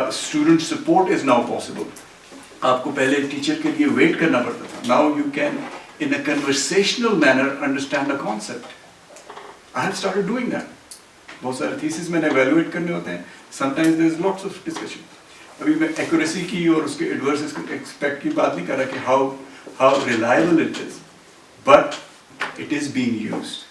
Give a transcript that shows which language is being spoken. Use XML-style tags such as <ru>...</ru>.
<hi>Student support is now possible. आपको पहले teacher के लिए वेट करना पड़ता था.</hi> <en>Now you can in a conversational manner understand a concept. I have started doing that.</en> <hi>बहुत सारे thesis मैंने evaluate करने होते हैं.</hi> <en>Sometimes there is lots of discussion. अभी मैं accuracy की और उसके adverse expect की बात नहीं कर रहा कि how reliable it is, but it is being used.</en>